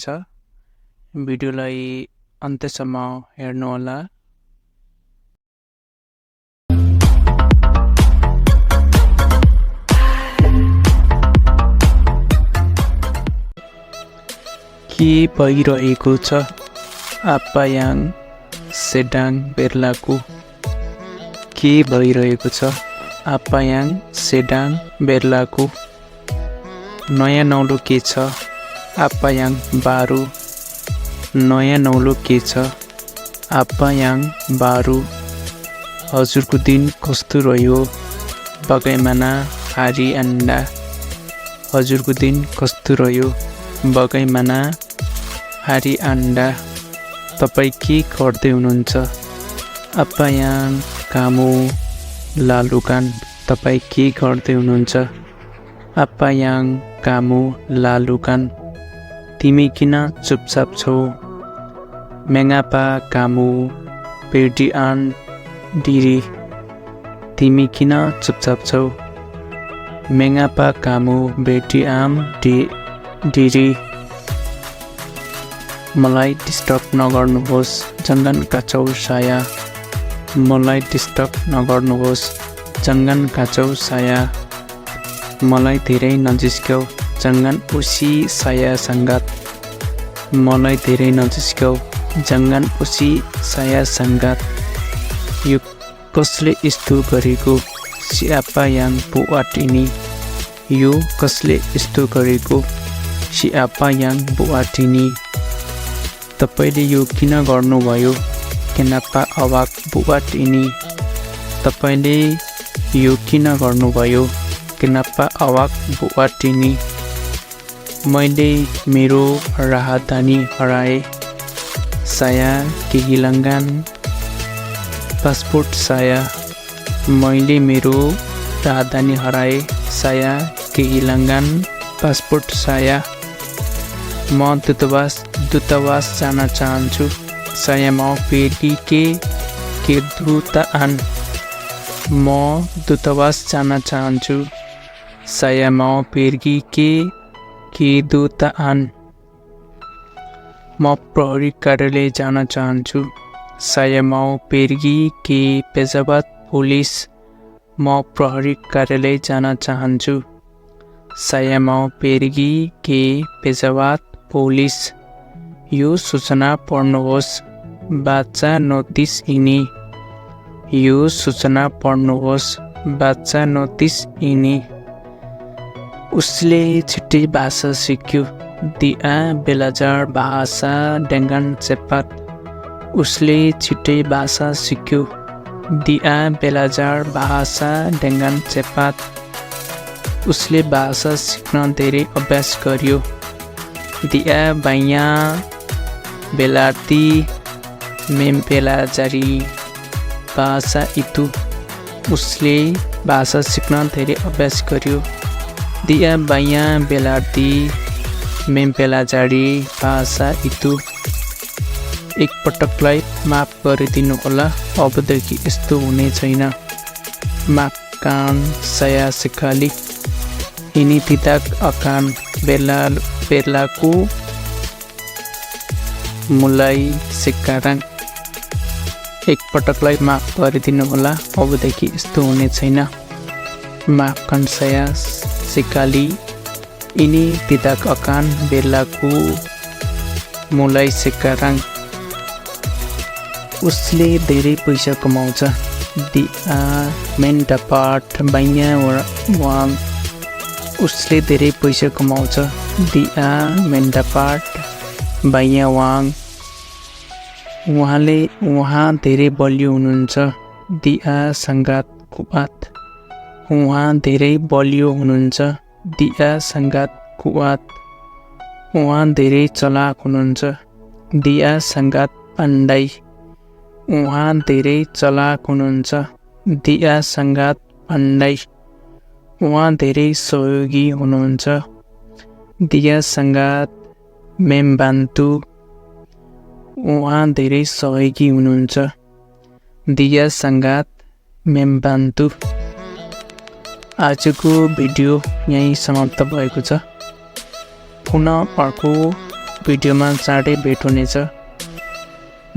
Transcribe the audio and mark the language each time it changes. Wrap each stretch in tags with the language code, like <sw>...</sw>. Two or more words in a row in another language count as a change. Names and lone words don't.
<ne>भिडियोलाई अन्त्यसम्म हेर्नुहोला। के भइरहेको छ?</ne> <ms>apa yang sedang berlaku?</ms> <ne>के भइरहेको छ?</ne> <ms>apa yang sedang berlaku?</ms> <ne>नयाँ नौलो के छ?</ne> <ms>apa yang baru?</ms> <ne>नयाँ नौलो के छ?</ne> <ms>apa yang baru?</ms> <ne>हजुरको दिन कस्तो रह्यो?</ne> <ms>bagaimana hari Anda?</ms> <ne>हजुरको दिन कस्तो रह्यो?</ne> <ms>bagaimana hari Anda?</ms> <ne>तपाईं के गर्दै हुनुहुन्छ?</ne> <ms>apa yang kamu lakukan?</ms> <ne>तपाईं के गर्दै हुनुहुन्छ?</ne> <ms>apa yang kamu lakukan?</ms> <ne>तिमी किन चुपचाप छौ?</ne> <ms>mengapa kamu berdiam diri?</ms> <ne>तिमी किन चुपचाप छौ?</ne> <ms>mengapa kamu berdiam diri?</ms> <ne>मलाई डिस्टर्ब नगर्नुहोस्,</ne> <ms>jangan kacau saya.</ms> <ne>मलाई डिस्टर्ब नगर्नुहोस्,</ne> <ms>jangan kacau saya.</ms> <ne>मलाई धेरै नजिस्क्यौ,</ne> <ms>jangan usik saya sangat.</ms> <ne>मलाई धेरै नजिस्क्यौ,</ne> <ms>jangan usik saya sangat.</ms> <ne>यो कसले यस्तो गरेको?</ne> <ms>siapa yang buat ini?</ms> <ne>यो कसले यस्तो गरेको?</ne> <ms>siapa yang buat ini?</ms> <ne>तपाईले यो किन गर्नुभयो?</ne> <ms>kenapa awak buat ini?</ms> <ne>तपाईले यो किन गर्नुभयो?</ne> <ms>kenapa awak buat ini?</ms> <ne>मैले मेरो राहदानी हराए।</ne> <ms>saya kehilangan pasport saya।</ms> <ne>मैले मेरो राहदानी हराए।</ne> <ms>saya kehilangan pasport saya।</ms> <ne>म दूतावास जान चाहन्छु।</ne> <ms>saya mau pergi ke kedutaan।</ms> <ne>म दूतावास जान चाहन्छु।</ne> <ms>saya mau pergi ke kedutaan।</ms> <ne>म प्रहरी कार्यालय जान चाहन्छु।</ne> <ms>saya mau pergi ke pejabat polis।</ms> <ne>म प्रहरी कार्यालय जान चाहन्छु।</ne> <ms>saya mau pergi ke pejabat polis।</ms> <ne>यो सूचना पढ्नुहोस्,</ne> <ms>baca notis ini।</ms> <ne>यो सूचना पढ्नुहोस्,</ne> <ms>baca notis ini।</ms> <ne>उसले छिट्टै भाषा सिक्यो।</ne> <ms>dia belajar bahasa dengan cepat।</ms> <ne>उसले छिट्टै भाषा सिक्यो।</ne> <ms>dia belajar bahasa dengan cepat।</ms> <ne>उसले भाषा सिक्न धेरै अभ्यास गर्यो।</ne> <ms>dia banyak berlatih mempelajari bahasa itu।</ms> <ne>उसले भाषा सिक्न धेरै अभ्यास गर्यो।</ne> <ms>dia banyak berlatih mempelajari bahasa itu।</ms> <ne>एक पटकलाई माफ गरिदिनु होला, अबदेखि यस्तो हुने छैन।</ne> <ms>maafkan saya sekali, ini tidak akan berlaku mulai sekarang।</ms> <ne>एक पटकलाई माफ गरिदिनु होला, अबदेखि यस्तो हुने छैन।</ne> <ms>maafkan saya sekali, ini tidak akan berlaku mulai sekarang।</ms> <ne>उसले धेरै पैसा कमाउँछ।</ne> <ms>dia mendapat banyak uang।</ms> <ne>उसले धेरै पैसा कमाउँछ।</ne> <ms>dia mendapat banyak uang।</ms> <ne>उहाँ धेरै बलियो हुनुहुन्छ।</ne> <ms>dia sangat kuat।</ms> <ne>उहाँ धेरै बलियो हुनुहुन्छ।</ne> <ms>dia sangat kuat।</ms> <ne>उहाँ धेरै चलाक हुनुहुन्छ।</ne> <ms>dia sangat pandai।</ms> <ne>उहाँ धेरै चलाक हुनुहुन्छ।</ne> <ms>dia sangat pandai।</ms> <ne>उहाँ धेरै सहयोगी हुनुहुन्छ।</ne> <ms>dia sangat membantu।</ms> <ne>उहाँ धेरै सहयोगी हुनुहुन्छ।</ne> <ms>dia sangat membantu.</ms> <ne>आजको भिडियो यहीँ समाप्त भएको छ। पुनः अर्को भिडियोमा चाँडै भेट हुनेछ।</ne>